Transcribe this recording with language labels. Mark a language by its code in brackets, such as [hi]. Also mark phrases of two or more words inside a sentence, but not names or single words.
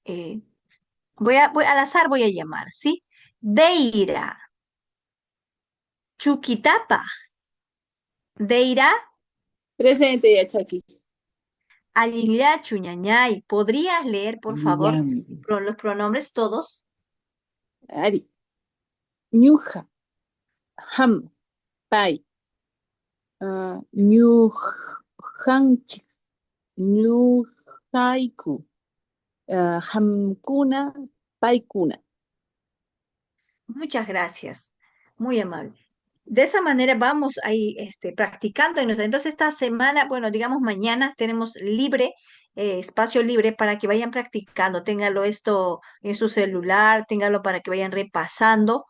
[es] Al azar voy a llamar, ¿sí? Deira, Chuquitapa, Deira, Presente, ya, Chachi. [qu] Aliliachu, Ñañay. [es] ¿Podrías leer, por favor, [qu] Ñam. [es] los pronombres todos? [qu] Ari. Ñuja. Ham. Pai. Ñujanchik. Ñujaiku. Hamkuna. Paikuna. [es] Muchas gracias. Muy amable. De esa manera vamos ahí practicando. Entonces esta semana, bueno, digamos mañana tenemos libre, espacio libre para que vayan practicando. Téngalo esto en su celular, téngalo para que vayan repasando.